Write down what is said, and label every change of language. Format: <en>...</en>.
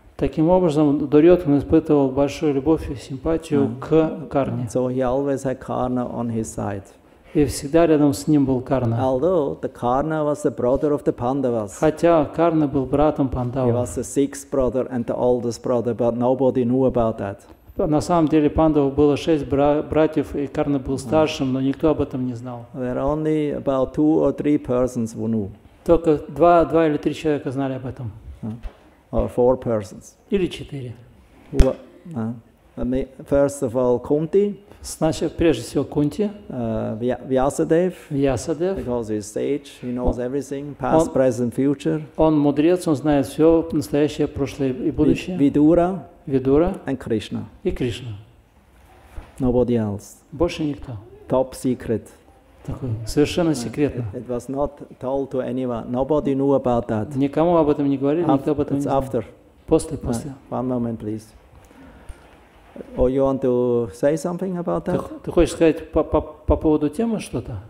<ru>Таким образом, Дурьодхан испытывал большую любовь и симпатию к Карне.</ru> <en>So he always had Karna on his side.</en> <ru>И всегда рядом с ним был Карна.</ru> <en>Although the Karna was the brother of the Pandavas.</en> <ru>Хотя Карна был братом</ru> <en>He</en> <ru>Пандавов.</ru> <en>was the sixth brother and the oldest brother, but nobody knew about that.</en> <ru>На самом деле Пандавов было 6 братьев, и Карна был старшим, но никто об этом не знал.</ru> <en>There are only about 2 or 3 persons who knew.</en> <ru>Только 2 или 3 человека знали об этом.</ru> <en>Or 4 persons.</en> <ru>Или 4.</ru> <en>First of all, Kunti.</en> <ru>Значит, прежде всего Кунти,</ru> <en>Vyasadeva,</en> <ru>Вьясадев.</ru> <en>because he's sage, he knows everything, past, present, future.</en> <ru>Он мудрец, он знает все, настоящее, прошлое и будущее.</ru> <en>Vidura</en> <ru>Видура</ru> <en>and Krishna.</en> <ru>и Кришна.</ru> <en>Nobody else.</en> <ru>Больше никто.</ru> <en>Top secret.</en> <ru>Такой, совершенно секретно.</ru> <en>It was not told to anyone. Nobody knew about that.</en> <ru>Никому об этом не говорили, никто об этом не</ru> <en>It's</en> <ru>знал.</ru> <en>after.</en> <ru>После.</ru> <en>One moment, please. Or you want to say something about that?</en> <ru>Ты хочешь сказать по поводу темы что-то?</ru>